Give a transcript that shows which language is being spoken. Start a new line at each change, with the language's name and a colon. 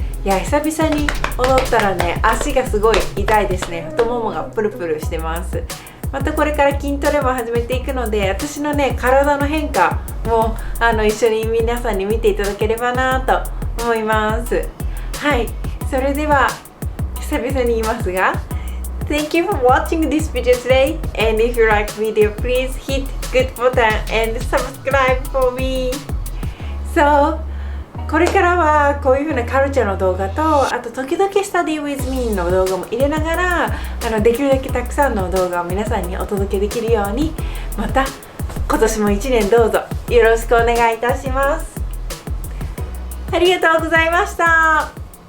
Japanese: いや、久々に踊ったらね、足がすごい痛いですね。太ももがプルプルしてます。またこれから筋トレも始めていくので、私のね体の変化も一緒に皆さんに見ていただければなと思います。はい、それでは久々に言いますが、
English: Thank you for watching this video today, and if you like video, please hit good button and subscribe for me.
Japanese: So, これからはこういう風なカルチャーの動画と、あと時々
English: Study with me
Japanese: の動画も入れながら、できるだけたくさんの動画を皆さんにお届けできるように、また今年も1年どうぞよろしくお願いいたします。ありがとうございました。